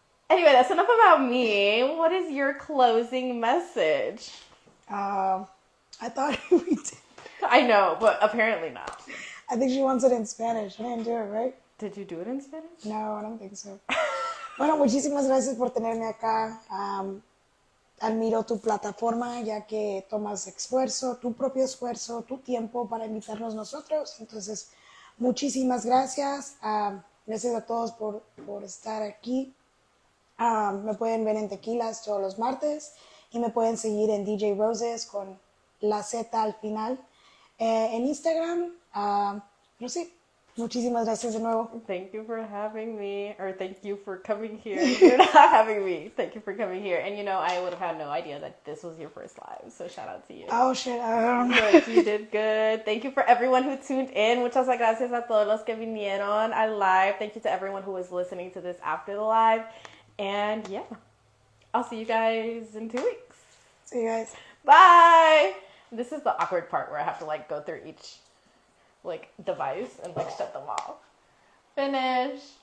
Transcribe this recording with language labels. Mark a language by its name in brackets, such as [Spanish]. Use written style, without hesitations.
[English] Anyway, that's enough about me. What is your closing message? I thought we did. I know, but apparently not. I think she wants it in Spanish. I didn't do it, right? Did you do it in Spanish? No, I don't think so. [Spanish] Bueno, muchísimas gracias por tenerme acá. Admiro tu plataforma, ya que tomas esfuerzo, tu propio esfuerzo, tu tiempo para invitarnos nosotros. Entonces, muchísimas gracias. Gracias a todos por estar aquí. Me pueden ver en Tequilas todos los martes y me pueden seguir en DJ Rosez con la Z al final en Instagram. Pero sí, muchísimas gracias de nuevo. [English] Thank you for having me, or thank you for coming here. You're not having me. Thank you for coming here. And I would have had no idea that this was your first live, so shout out to you. Oh, shit. But you did good. Thank you for everyone who tuned in. [Spanish] Muchas gracias a todos los que vinieron al live. [English] Thank you to everyone who was listening to this after the live. And yeah, I'll see you guys in 2 weeks. See you guys. Bye! This is the awkward part where I have to go through each device and shut them off. Finish.